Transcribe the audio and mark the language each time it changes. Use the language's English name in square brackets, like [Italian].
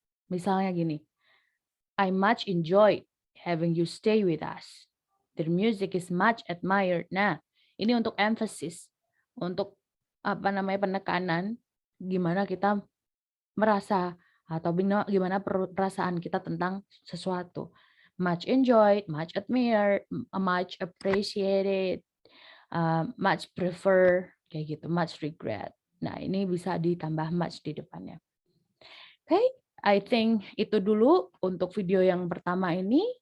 [English] Misalnya gini, I much enjoyed having you stay with us. Their music is much admired. [Indonesian] Nah, ini untuk emphasis, untuk penekanan, gimana kita merasa atau gimana perasaan kita tentang sesuatu. [English] Much enjoyed, much admired, much appreciated, much prefer, [Indonesian] kayak gitu, [English] much regret. [Indonesian] Nah, ini bisa ditambah much di depannya. Oke, [English] I think [Indonesian] itu dulu untuk video yang pertama ini.